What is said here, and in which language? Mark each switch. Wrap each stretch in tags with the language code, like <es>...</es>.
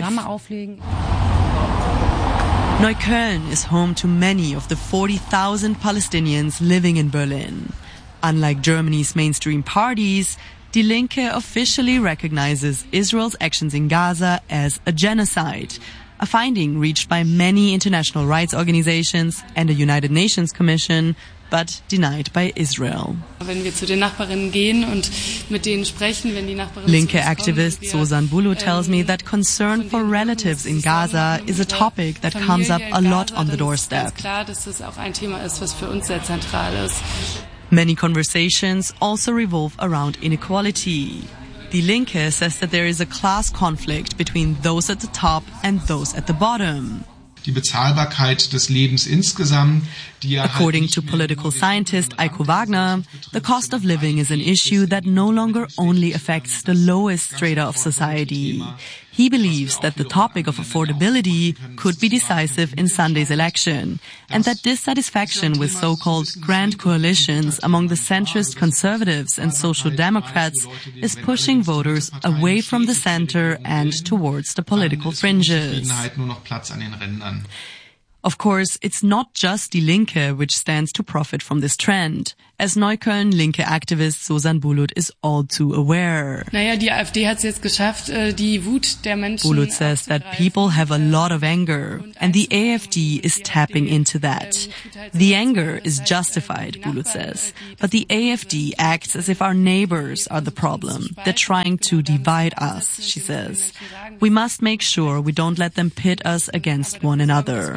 <en>Neukölln is home to many of the 40,000 Palestinians living in Berlin. Unlike Germany's mainstream parties, Die Linke officially recognizes Israel's actions in Gaza as a genocide, a finding reached by many international rights organizations and a United Nations commission, but denied by Israel.</en> <de>Wenn wir zu den Nachbarinnen gehen und mit denen sprechen, wenn die Nachbarinnen</de> <en>Linke Activist Sozan Bulu tells me that concern for relatives in Gaza is a topic that comes up a lot on the doorstep.</en> <de>Klar, dass das auch ein Thema ist, was für uns sehr zentral ist.</de> <en>Many conversations also revolve around inequality. Die Linke says that there is a class conflict between those at the top and those at the bottom.</en> <de>Die Bezahlbarkeit des Lebens insgesamt, die ja</de> <en>According to political scientist Eiko Wagner, the cost of living is an issue that no longer only affects the lowest strata of society. He believes that the topic of affordability could be decisive in Sunday's election and that dissatisfaction with so-called grand coalitions among the centrist conservatives and social democrats is pushing voters away from the center and towards the political fringes. Of course, it's not just Die Linke which stands to profit from this trend, as Neukölln Linke activist Sozan Bulut is all too aware.</en> <de>Naja, die AfD hat's jetzt geschafft, die Wut der Menschen.</de> <en>Bulut says that people have a lot of anger, and the AfD is tapping into that. The anger is justified, Bulut says, but the AfD acts as if our neighbors are the problem. They're trying to divide us, she says. We must make sure we don't let them pit us against one another.</en>